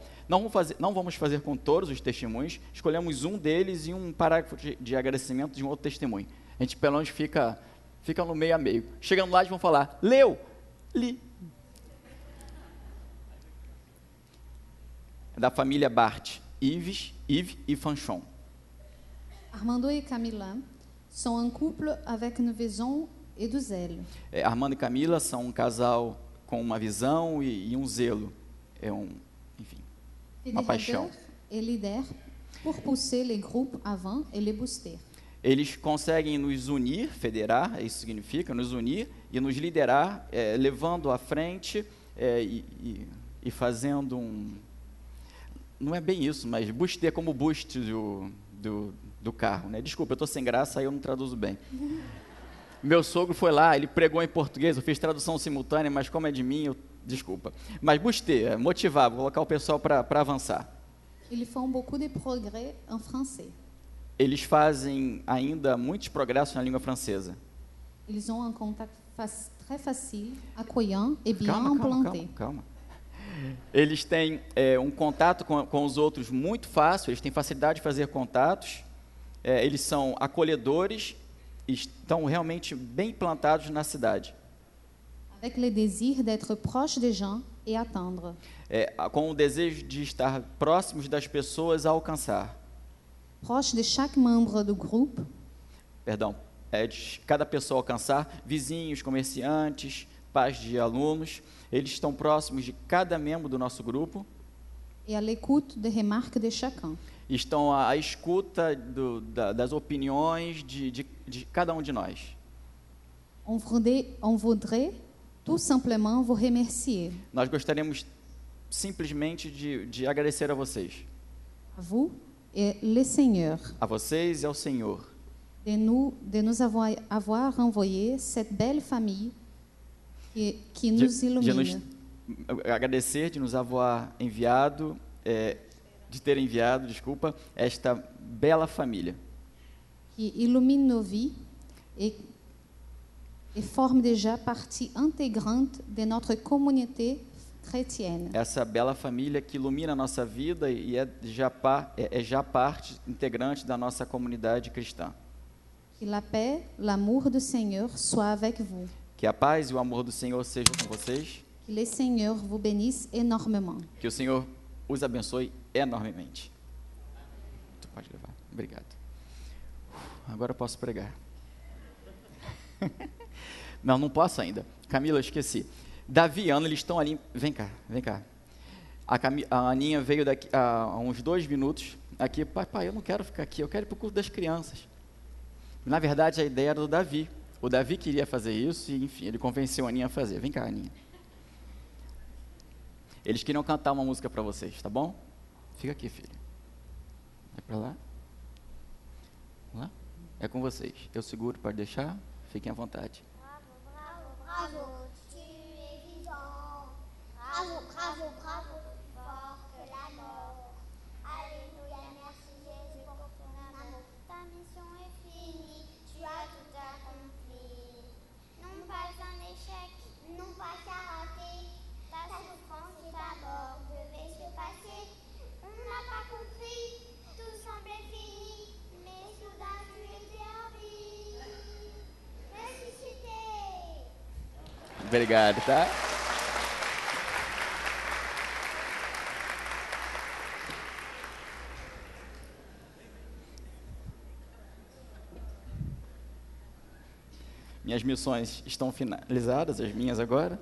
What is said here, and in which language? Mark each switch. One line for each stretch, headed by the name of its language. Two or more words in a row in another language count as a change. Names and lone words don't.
Portuguese: Não vamos fazer com todos os testemunhos, escolhemos um deles e um parágrafo de agradecimento de um outro testemunho. A gente pelo menos fica no meio a meio. Chegando lá, eles vão falar, leu? Li. Da família Bart, Yves e Fanchon.
French: Armando et Camila sont un couple avec une vision et du zèle.
Portuguese: Armando e Camila são um casal com uma visão e um zelo. Enfim, uma paixão.
French: Et leader pour pousser les groupes avant et les booster.
Portuguese: Eles conseguem nos unir, federar, isso significa, nos unir e nos liderar, levando à frente e fazendo não é bem isso, mas booster como boost do carro, né? Desculpa, eu estou sem graça, aí eu não traduzo bem. Meu sogro foi lá, ele pregou em português, eu fiz tradução simultânea, mas como é de mim, desculpa. Mas booster, motivar, vou colocar o pessoal para avançar.
French: Ils font beaucoup de progrès en français.
Portuguese: Eles fazem ainda muitos progressos na língua francesa.
French: Ils ont un contact très facile, accueillant et bien implanté.
Portuguese: Calma. Eles têm um contato com os outros muito fácil, eles têm facilidade de fazer contatos, eles são acolhedores, estão realmente bem plantados na cidade.
French: Avec le désir d'être proche des gens et atteindre.
Portuguese: Com o desejo de estar próximos das pessoas a alcançar.
French: Proche de chaque membre do groupe.
Portuguese: Perdão, de cada pessoa alcançar, vizinhos, comerciantes, pais de alunos, eles estão próximos de cada membro do nosso grupo.
French: Et à l'écoute des remarques de chacun.
Portuguese: Estão à escuta das opiniões de cada um de nós.
French: On voudrait tout simplement vous remercier.
Portuguese: Nós gostaríamos simplesmente de agradecer a vocês.
French: A vous et le Seigneur.
Portuguese: A vocês e ao Senhor.
French: De nous avoir envoyé cette belle famille que nos illumine.
Portuguese: Agradecer de
French: nos avoir
Portuguese: enviado, de ter enviado, desculpa, esta bela família.
French: Que illumine nos vies et forme déjà partie intégrante de notre communauté chrétienne.
Portuguese: Essa bela família que ilumina a nossa vida e é já parte integrante da nossa comunidade cristã.
French: Que la paix, l'amour du Seigneur soit avec vous.
Portuguese: Que a paz e o amor do Senhor sejam com vocês.
French: Que le Seigneur vous bénisse énormément.
Portuguese: Que o Senhor os abençoe enormemente. Tu pode levar. Obrigado. Agora eu posso pregar. Não posso ainda. Camila, eu esqueci. Davi e Ana, eles estão ali, vem cá. A Aninha veio daqui há uns 2 minutos, aqui, pai, eu não quero ficar aqui, eu quero ir para o culto das crianças. Na verdade, a ideia era do Davi. O Davi queria fazer isso e, enfim, ele convenceu a Aninha a fazer. Vem cá, Aninha. Eles queriam cantar uma música para vocês, tá bom? Fica aqui, filha. Vai para lá. Vamos lá? É com vocês. Eu seguro, pode deixar? Fiquem à vontade.
French: Bravo, tu es vivant. Bravo, fort que la mort. Alléluia, merci Jésus pour ton amour. Ta mission est finie, tu as tout accompli. Non pas un échec, non pas qu'à rater. Ta souffrance et ta mort devaient se passer. On n'a pas compris, tout semblait fini. Mais soudain tu étais en vie. Ressuscité.
Portuguese: Obrigado, tá? Minhas missões estão finalizadas, as minhas agora.